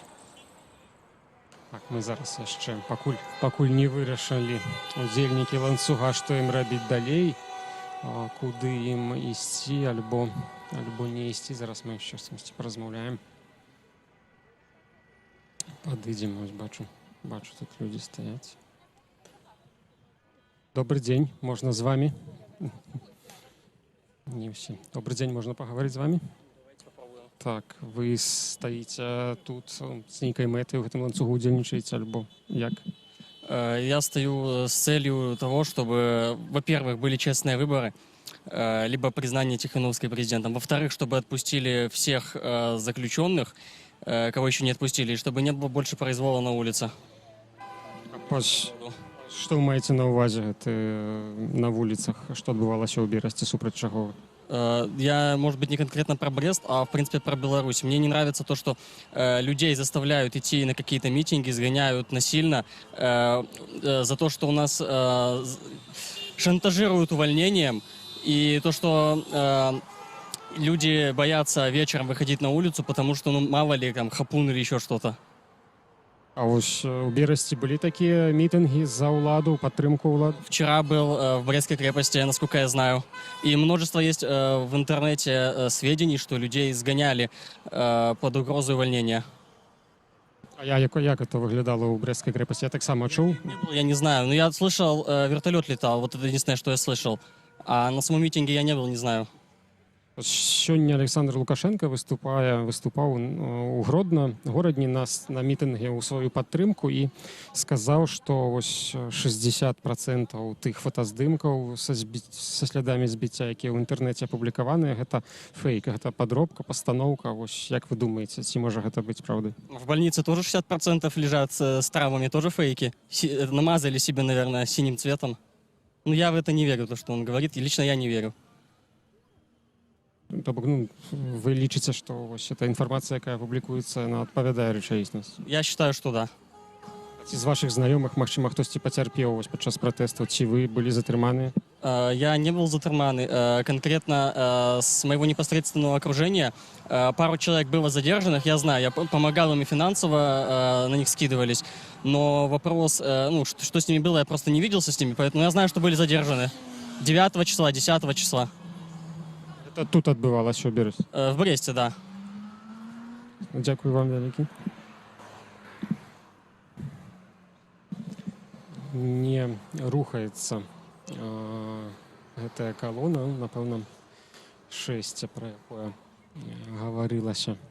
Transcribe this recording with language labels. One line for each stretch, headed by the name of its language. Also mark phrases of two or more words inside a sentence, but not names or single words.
Belarusian: Так, мы зараз яшчэ пакуль не вырашылі удзельнікі ланцуга, што ім рабіць далей, куды ім ісці альбо не ісці. Зараз мы яшчэ з кімсьці паразмаўляем. Падыдзем, ось бачу тут людзі стаяць.
Russian: Добрый день, можно с вами? Не все. Добрый день, можно поговорить с вами?
Belarusian: Так,
Russian: вы стоите тут
Belarusian: с нейкай мэтай у гэтым ланцугу удзельнічаеце альбо як?
Russian: Я стою с целью того, чтобы, во-первых, были честные выборы, либо признание Тихановской президентом. Во-вторых, чтобы отпустили всех заключенных, кого еще не отпустили, и чтобы не было больше произвола на улице.
Belarusian: Што вы маеце на ўвазе гэты на вуліцах, што адбывалася ў Берасці, супраць чаго?
Russian: Я, может быть, не конкретно про Брест, а, в принципе, про Беларусь. Мне не нравится то, что людей заставляют идти на какие-то митинги, сгоняют насильно за то, что у нас шантажируют увольнением, и то, что люди боятся вечером выходить на улицу, потому что, ну, мало ли, там, хапун или еще что-то.
Belarusian: А вось у Берасці былі такія мітынгі за ўладу, падтрымку ўлад?
Russian: Вчера был в Брестской крепости, насколько я знаю. И множество есть в интернете сведений, что людей сгоняли под угрозой увольнения. А як это выглядало у Брестской крепости?
Belarusian: Я так само чуў.
Russian: Я не знаю, но я слышал, вертолет летал, вот это единственное, что я слышал. А на самом митинге я не был, не знаю.
Belarusian: Сёння Александр Лукашенко выступаў у горадні на мітынге ў сваю падтрымку і сказаў, што вось 60% тых фотаздымкаў са слядамі збіцця, якія ў інтэрнэце апублікаваныя, гэта фейк, гэта падробка, пастаноўка. Вось як вы думаеце, ці можа гэта быць праўдай?
Russian: В больнице тоже 60% лежат с травмами, тоже фейки. Намазали себе, наверное, синим цветом. Но я в это не верю, то, что он говорит, и лично я не верю.
Belarusian: То бок, ну, вы лічыце, што вось эта інфармацыя, якая публікуецца, яна адпавядае рэчаіснасці?
Russian: Я считаю, что да.
Belarusian: Ці з вашых знаёмых, магчыма, хтосьці пацярпеў вось падчас пратэсту, ці вы былі затрыманы?
Russian: Я не был затрыманы. Конкретно с моего непосредственного окружения пару человек было задержанных, я знаю, я помогал им и финансово, на них скидывались, но вопрос, ну, что с ними было, я просто не виделся с ними, поэтому я знаю, что были задержаны 9 числа, 10 числа.
Belarusian: Это тут адбывалася ў Берасці?
Russian: В Бресте, да.
Belarusian: Дзякую вам вялікі. Не рухаецца гэтая калона, напэўна, 6, пра якое гаварылася.